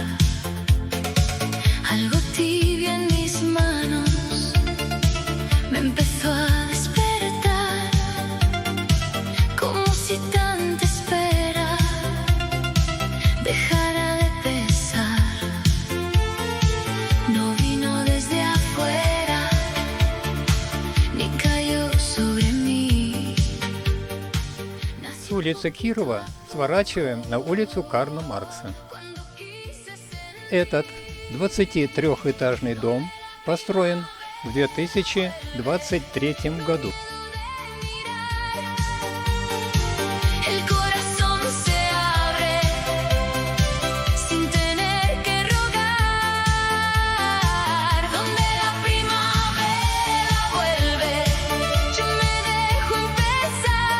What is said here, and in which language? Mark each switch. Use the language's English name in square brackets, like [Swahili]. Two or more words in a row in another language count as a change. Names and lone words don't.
[Spanish] Algo tibio en mis manos me empezó a despertar, como si tanta espera dejara de pesar. No vino desde afuera, ni cayó sobre mí. [Russian] С улицы Кирова сворачиваем на улицу Карла Маркса. [Spanish] Cuando quise ser [Russian] Этот 23-этажный дом построен в 2023 году. [Spanish] el corazón se abre sin tener que rogar. Donde la primavera vuelve, yo me dejo empezar.